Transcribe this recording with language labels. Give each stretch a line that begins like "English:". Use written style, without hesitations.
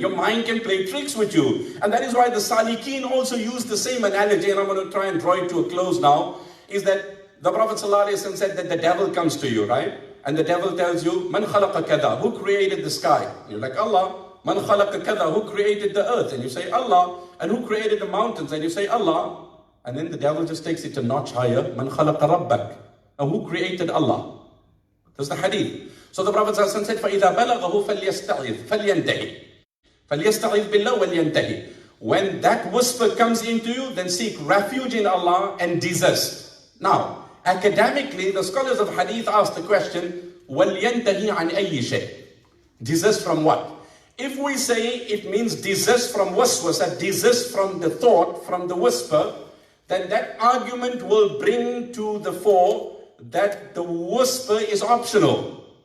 English: Your mind can play tricks with you. And that is why the Salikin also use the same analogy, and I'm going to try and draw it to a close now, is that the Prophet ﷺ said that the devil comes to you, right? And the devil tells you,
Arabic: Man khalaqa kada,
English: who created the sky? And you're like, Allah.
Arabic: Man khalaqa kada,
English: who created the earth? And you say, Allah. And who created the mountains? And you say, Allah. And then the devil just takes it a notch higher.
Arabic: Man khalaqa rabbak.
English: And who created Allah? That's the hadith. So the Prophet ﷺ said,
Arabic: فَإِذَا بَلَغَهُ فَلْيَسْتَعِذْ فَلْيَنْتَهِ فَلْيَسْتَعِذْ بِاللَّهِ وَلْيَنْتَهِ.
English: When that whisper comes into you, then seek refuge in Allah and desist. Now, academically, the scholars of hadith ask the question,
Arabic: وَلْيَنْتَهِ عَنْ أَيِّ شَيْءٍ.
English: Desist from what? If we say it means desist from waswasa, desist from the thought, from the whisper, then that argument will bring to the fore that the whisper is optional.